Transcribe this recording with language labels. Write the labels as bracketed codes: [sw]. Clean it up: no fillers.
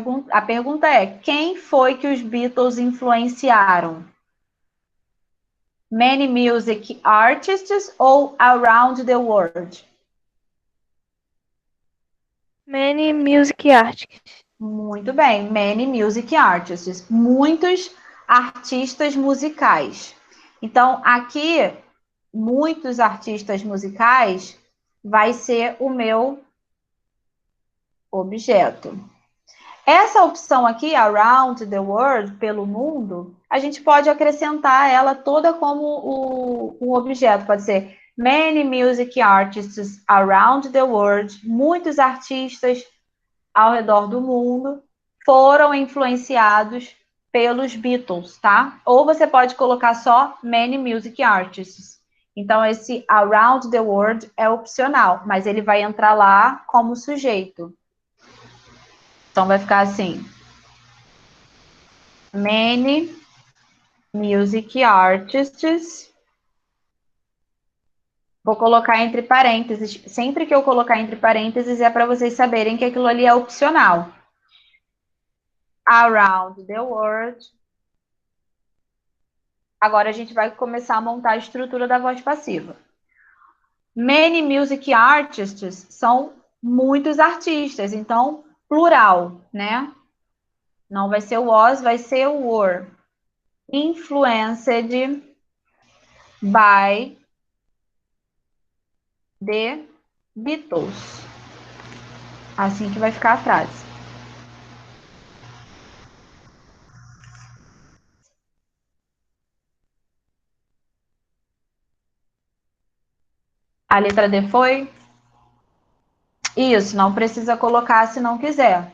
[pt] A pergunta é: quem foi que os Beatles influenciaram? [en] Many music artists [pt] ou [en] around the world? Many music artists. [pt] Muito bem, [en] many music artists. [pt] Muitos artistas musicais. Então, aqui, muitos artistas musicais vai ser o meu objeto. Essa opção aqui, [en] around the world, [pt] pelo mundo, a gente pode acrescentar ela toda como o objeto. Pode ser [en] many music artists around the world. [pt] Muitos artistas ao redor do mundo foram influenciados pelos Beatles, tá? Ou você pode colocar só [en] many music artists. [pt] Então, esse [en] around the world [pt] é opcional, mas ele vai entrar lá como sujeito. Então, vai ficar assim: [en] many music artists. [pt] Vou colocar entre parênteses. Sempre que eu colocar entre parênteses é para vocês saberem que aquilo ali é opcional. [en] Around the world. [pt] Agora a gente vai começar a montar a estrutura da voz passiva. [en] Many music artists [pt] são muitos artistas, então plural, né? Não vai ser o was, vai ser o were. [en] Influenced by the Beatles. [pt] Assim que vai ficar a frase. A letra D foi? Isso, não precisa colocar se não quiser.